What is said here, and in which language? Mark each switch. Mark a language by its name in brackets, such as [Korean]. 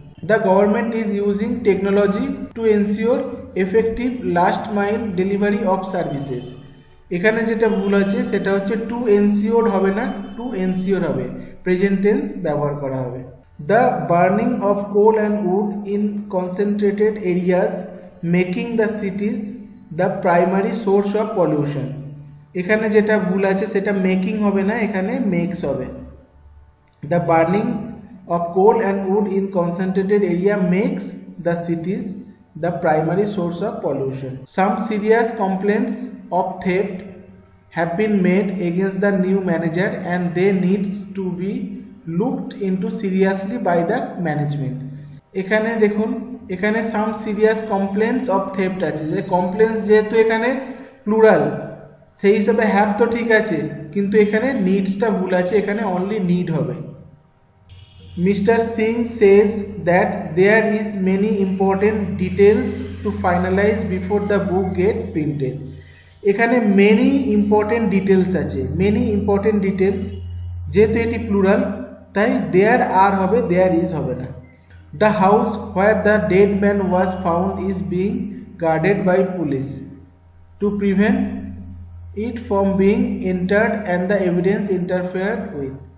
[English] The government is using technology to ensure effective last mile delivery of services। [Bangla] এখানে যেটা ভুল আছে সেটা হচ্ছে টু এনসিওর হবে না, টু এনসিওর হবে, প্রেজেন্ট টেন্স ব্যবহার করা হবে। [English] The burning of coal and wood in concentrated areas making the cities the primary source of pollution। [Bangla] এখানে যেটা ভুল আছে সেটা মেকিং হবে না, এখানে মেক্স হবে। [English] The burning of coal and wood in concentrated area makes the cities the primary source of pollution। Some serious complaints of theft have been made against the new manager and they needs to be looked into seriously by the management। [Bangla] এখানে দেখুন, এখানে [English] some serious complaints of theft [Bangla] আছে, যে complaints যেহেতু এখানে plural সেই হিসাবে have তো ঠিক আছে, কিন্তু এখানে নিডসটা ভুল আছে, এখানে অনলি নিড হবে। [English] Mr. Singh says that there is many important details to finalize before the book get printed। [Bangla] এখানে [English] many important details [Bangla] আছে, many important details যেহেতু এটি প্লুরাল তাই দেয়ার আর হবে, দেয়ার ইজ হবে না। [English] The house where the dead man was found is being guarded by police to prevent it from being entered and the evidence interfered with.